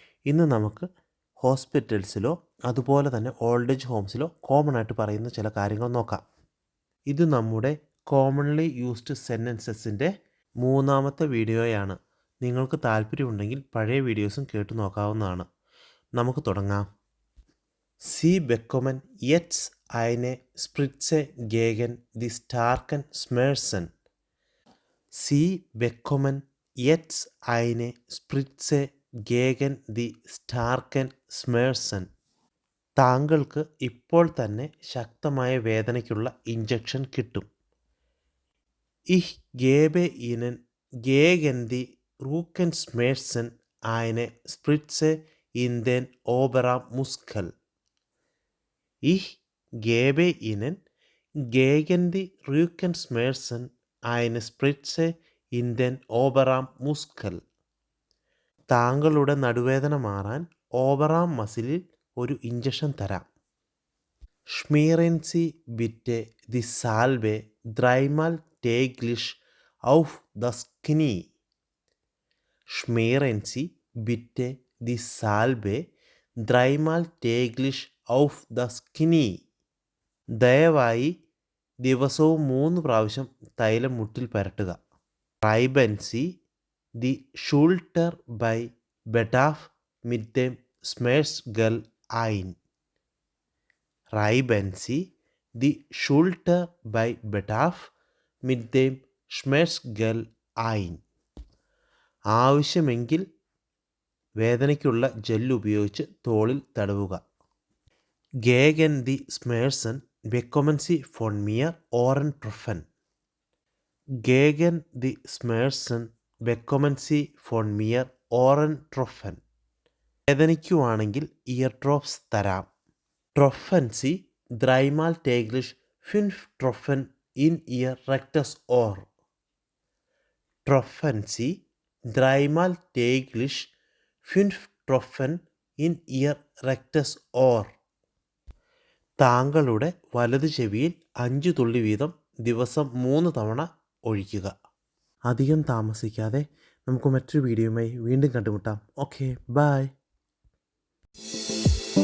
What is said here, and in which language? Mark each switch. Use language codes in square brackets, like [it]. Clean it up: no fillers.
[ml] ഇന്ന് നമുക്ക് ഹോസ്പിറ്റൽസിലോ അതുപോലെ തന്നെ ഓൾഡ് ഏജ് ഹോംസിലോ കോമൺ ആയിട്ട് പറയുന്ന ചില കാര്യങ്ങൾ നോക്കാം. ഇത് നമ്മുടെ കോമൺലി യൂസ്ഡ് സെൻറ്റൻസസിൻ്റെ മൂന്നാമത്തെ വീഡിയോയാണ്. നിങ്ങൾക്ക് താല്പര്യമുണ്ടെങ്കിൽ പഴയ വീഡിയോസും കേട്ടു നോക്കാവുന്നതാണ്. നമുക്ക് തുടങ്ങാം. [de] സി ബെക്കൊമൻ യെറ്റ്സ് eine Spritze gegen die starken Schmerzen. Sie bekommen jetzt eine Spritze gegen die starken Schmerzen. [ml] താങ്കൾക്ക് ഇപ്പോൾ തന്നെ ശക്തമായ വേദനയ്ക്കുള്ള ഇഞ്ചക്ഷൻ കിട്ടും. [de] Ich gebe Ihnen gegen die Rückenschmerzen eine Spritze in den Oberarmmuskel. Ich gebe Ihnen gegen die Rückenschmerzen eine Spritze in den Oberarmmuskel. [ml] താങ്കളുടെ നടുവേദന മാറാൻ ഓവറാം മസിലിൽ ഒരു injection തരാം. [de] Schmieren Sie bitte die Salbe dreimal täglich auf das Knie. Schmieren Sie bitte die Salbe dreimal täglich auf das Knie. [ml] ദയവായി ദിവസവും 3 പ്രാവശ്യം തൈലം മുട്ടിൽ പുരട്ടുക. [de] Reiben Sie die Schulter bei Bedarf mit dem Schmerzgel ein. Reiben Sie die Schulter bei Bedarf mit dem Schmerzgel ein. [ml] ആവശ്യമെങ്കിൽ വേദനയ്ക്കുള്ള gel ഉപയോഗിച്ച് തോളിൽ തടവുക. [de] Gegen die Schmerzen bekommen Sie von mir Ohrentropfen. Gegen die Schmerzen bekommen Sie von mir Ohrentropfen. [ml] വേദനിക്കുവാണെങ്കിൽ year drops തരാം. [de] Tropfen Sie dreimal täglich 5 Tropfen in Ihr rechtes Ohr. Tropfen Sie dreimal täglich 5 Tropfen in Ihr rechtes Ohr. [ml] താങ്കളുടെ വലത് ചെവിയിൽ 5 തുള്ളി വീതം ദിവസം 3 തവണ ഒഴിക്കുക. അധികം താമസിക്കാതെ നമുക്ക് മറ്റൊരു വീഡിയോയുമായി വീണ്ടും കണ്ടുമുട്ടാം. Okay, by.